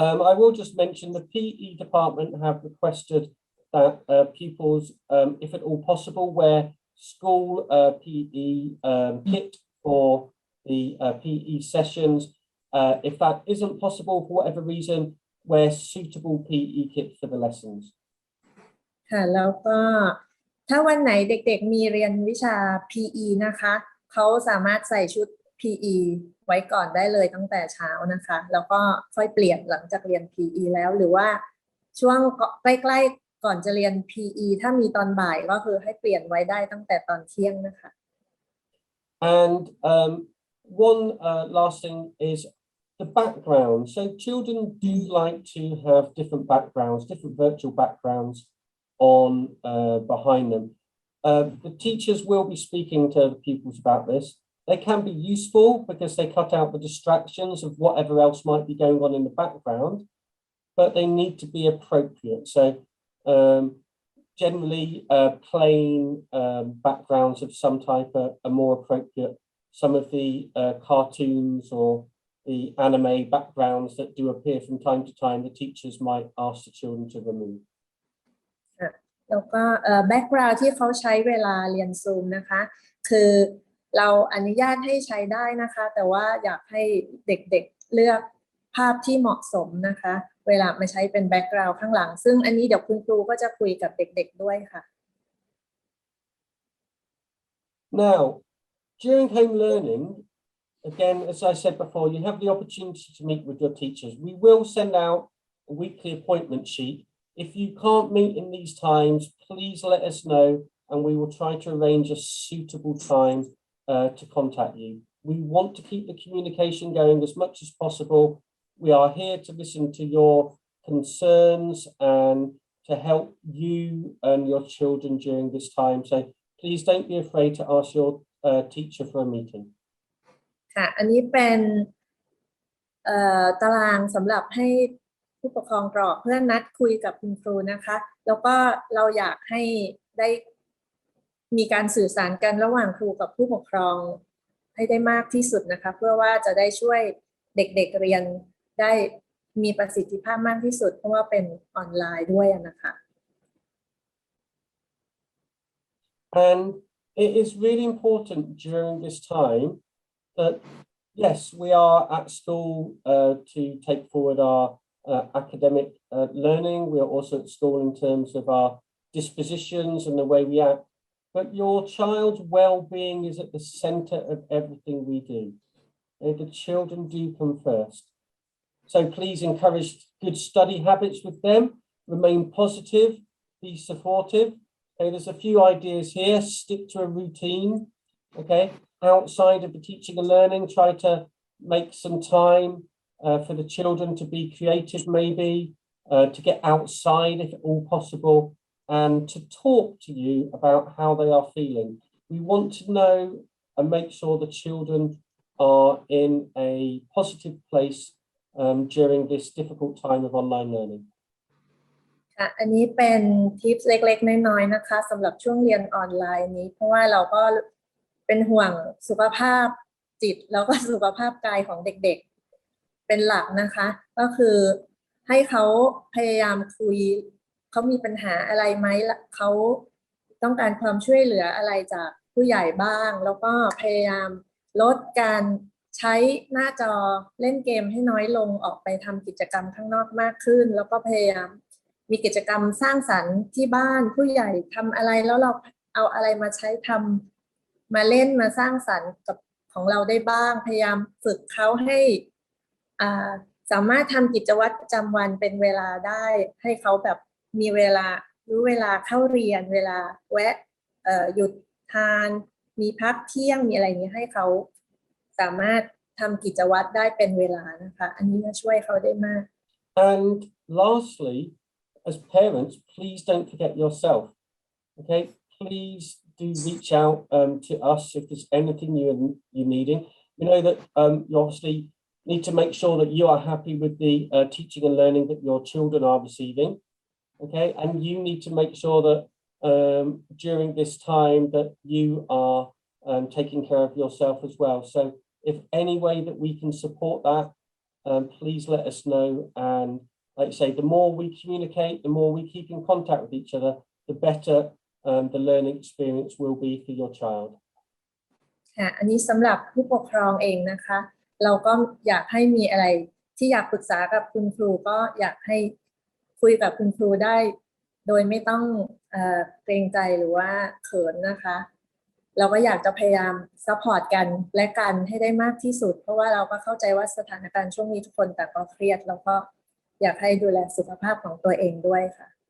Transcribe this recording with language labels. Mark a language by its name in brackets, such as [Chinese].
[English] I will just mention the PE department have requested that pupils, if at all possible, wear school PE kit for the PE sessions. If that isn't possible for whatever reason, wear suitable PE kit for the lessons. [Thai] ค่ะแล้วก็ถ้าวันไหนเด็กๆมีเรียนวิชา PE นะคะเขาสามารถใส่ชุด PE ไว้ก่อนได้เลยตั้งแต่เช้านะคะแล้วก็ค่อยเปลี่ยนหลังจากเรียน PE แล้วหรือว่าช่วงใกล้ๆก่อนจะเรียน PE ถ้ามีตอนบ่ายก็คือให้เปลี่ยนไว้ได้ตั้งแต่ตอนเที่ยงนะคะ [English] And one last thing is the background. So children do like to have different backgrounds, different virtual backgrounds on behind them. The teachers will be speaking to the pupils about this. They can be useful because they cut out the distractions of whatever else might be going on in the background, but they need to be appropriate. So generally plain backgrounds of some type are more appropriate. Some of the cartoons or the anime backgrounds that do appear from time to time, the teachers might ask the children to remove. [Thai] แล้วก็แบ็กกราวด์ที่เขาใช้เวลาเรียนซูมนะคะคือเราอนุญาตให้ใช้ได้นะคะแต่ว่าอยากให้เด็กๆเลือกภาพที่เหมาะสมนะคะเวลามาใช้เป็นแบ็กกราวด์ข้างหลังซึ่งอันนี้เดี๋ยวคุณครูก็จะคุยกับเด็กๆด้วยค่ะ [English] Now, during home learning, again, as I said before, you have the opportunity to meet with your teachers. We will send out a weekly appointment sheet. If you can't meet in these times, please let us know and we will try to arrange a suitable time to contact you. We want to keep the communication going as much as possible. We are here to listen to your concerns and to help you and your children during this time. So please don't be afraid to ask your teacher for a meeting. [Thai] ค่ะอันนี้เป็นตารางสำหรับให้ผู้ปกครองกรอกเพื่อนัดคุยกับคุณครูนะคะแล้วก็เราอยากให้ได้มีการสื่อสารกันระหว่างครูกับผู้ปกครองให้ได้มากที่สุดนะคะเพื่อว่าจะได้ช่วยเด็กๆเรียนได้มีประสิทธิภาพมากที่สุดเพราะว่าเป็นออนไลน์ด้วยนะคะ [English] And it is really important during this time that yes, we are at school to take forward our academic learning. We are also at school in terms of our dispositions and the way we act. But your child's well-being is at the center of everything we do. The children do come first. So please encourage good study habits with them. Remain positive. Be supportive. Okay, there's a few ideas here. Stick to a routine. Okay, outside of the teaching and learning, try to make some time for the children to be creative, maybe to get outside if at all possible, and to talk to you about how they are feeling. We want to know and make sure the children are in a positive place during this difficult time of online learning. [Thai] ค่ะอันนี้เป็นทิปเล็กๆน้อยๆนะคะสำหรับช่วงเรียนออนไลน์นี้เพราะว่าเราก็เป็นห่วงสุขภาพจิตแล้วก็สุขภาพกายของเด็กๆเป็นหลักนะคะก็คือให้เขาพยายามคุยเขามีปัญหาอะไรไหมเขา ต้องการความช่วยเหลืออะไรจากผู้ใหญ่บ้างแล้วก็พยายามลดการใช้หน้าจอเล่นเกมให้น้อยลงออกไปทำกิจกรรมข้างนอกมากขึ้นแล้วก็พยายามมีกิจกรรมสร้างสรรค์ที่บ้านผู้ใหญ่ทำอะไรแล้วเราเอาอะไรมาใช้ทำมาเล่นมาสร้างสรรค์กับของเราได้บ้างพยายามฝึกเขาให้ สามารถทำกิจวัตรประจำวันเป็นเวลาได้ให้เขาแบบมีเวลารู้เวลาเข้าเรียนเวลาแวะหยุดทานมีพักเที่ยงมีอะไรนี้ให้เขาสามารถทำกิจวัตรได้เป็นเวลานะคะอันนี้จะช่วยเขาได้มาก [English] And lastly, as parents, please don't forget yourself. Okay, please do reach out to us if there's anything you're needing. We know that you obviously need to make sure that you are happy with the teaching and learning that your children are receiving. Okay, and you need to make sure that during this time that you are taking care of yourself as well. So if any way that we can support that, please let us know and like I say, the more we communicate, the more we keep in contact with each other, the better the learning experience will be for your child. [Thai] ค่ะอันนี้สำหรับผู้ปกครองเองนะคะ เราก็อยากให้มีอะไรที่อยากปรึกษากับคุณครูก็อยากให้คุยกับคุณครูได้โดยไม่ต้องเกรงใจหรือว่าเขินนะคะเราก็อยากจะพยายามซัพพอร์ตกันและกันให้ได้มากที่สุดเพราะว่าเราก็เข้าใจว่าสถานการณ์ช่วงนี้ทุกคนแต่ก็เครียดแล้วก็อยากให้ดูแลสุขภาพของตัวเองด้วยค่ะ